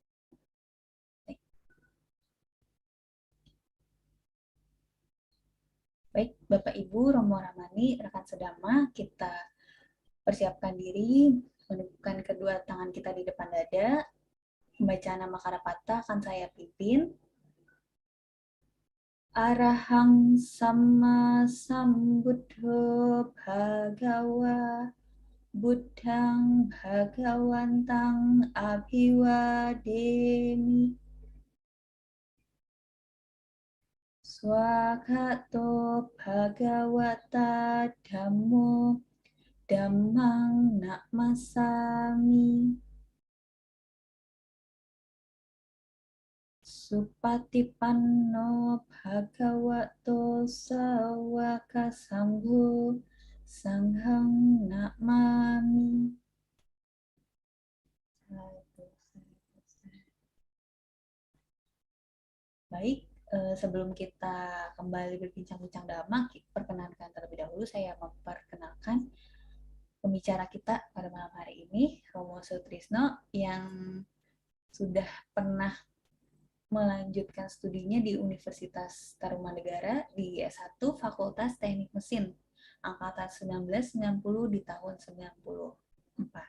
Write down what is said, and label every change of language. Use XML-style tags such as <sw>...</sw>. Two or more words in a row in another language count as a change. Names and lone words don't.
<id>Baik, Bapak Ibu, Romo Ramani, rekan sedama, kita persiapkan diri, menundukkan kedua tangan kita di depan dada. Pembacaan nama Karapata akan saya pimpin.</id> <pi>Arahang Sama Sambuddho Bhagawa Buddhang Bhagawantang Abhiwademi Swagato Bhagawata Dhammo Dhammang Namasami Supatipanno Bhagavato Sawaka Sangho Sanghang Namami.</pi> <id>Baik, sebelum kita kembali berbincang-bincang dhamma, perkenankan terlebih dahulu saya memperkenalkan pembicara kita pada malam hari ini, Romo Sutrisno, yang sudah pernah melanjutkan studinya di Universitas Tarumanegara di S1 Fakultas Teknik Mesin angkatan 1990 di tahun 94.</id>